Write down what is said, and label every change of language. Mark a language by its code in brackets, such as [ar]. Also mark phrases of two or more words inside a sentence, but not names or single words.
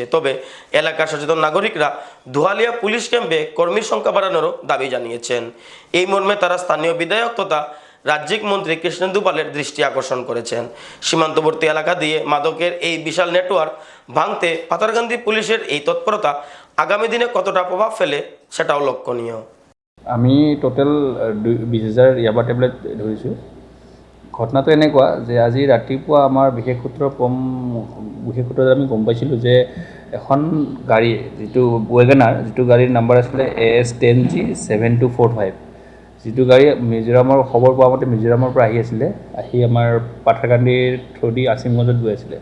[bn] তবে এলাকার সচেতন নাগরিকরা ধোয়ালিয়া পুলিশ ক্যাম্পে কর্মীর সংখ্যা বাড়ানোরও দাবি জানিয়েছেন। এই মর্মে তারা স্থানীয় বিধায়ক তথা রাজ্যিক মন্ত্রী কৃষ্ণেন্দু পালের দৃষ্টি আকর্ষণ করেছেন। সীমান্তবর্তী এলাকা দিয়ে মাদকের এই বিশাল নেটওয়ার্ক ভাঙতে পাতারকান্দি পুলিশের এই তৎপরতা আগামী দিনে কতটা প্ৰভাৱ ফেলে সেটাও লক্ষণীয়। [as] আমি টোটেল 20,000 ইয়াবা টেবলেট ধৰিছোঁ। ঘটনাটো এনেকুৱা যে আজি ৰাতিপুৱা আমাৰ বিশেষ সূত্ৰত আমি গম পাইছিলোঁ যে এখন গাড়ী যিটো ৱেগনাৰ, যিটো গাড়ীৰ নাম্বাৰ আছিলে AS10G 7245, যিটো গাড়ী মিজোৰামৰ খবৰ পোৱা মতে মিজোৰামৰ পৰা আহি আমাৰ পাথাৰকান্দিৰ থ্ৰুদি আছিমগঞ্জত গৈ আছিলে।